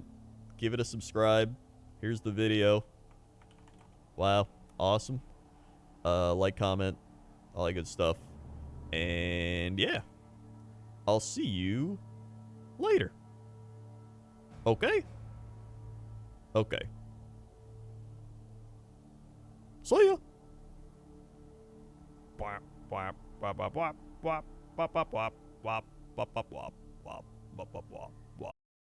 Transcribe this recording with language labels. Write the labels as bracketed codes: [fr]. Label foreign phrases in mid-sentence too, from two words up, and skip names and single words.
[en] Give it a subscribe. Here's the video. Wow. Awesome. Like, comment. All that good stuff. And yeah. I'll see you later. Okay? Okay. See ya. Wap, wap, wap, wap, wap, wap, wap, wap, wap, wap, wap, wap, wap, wap, wap, wap, wap.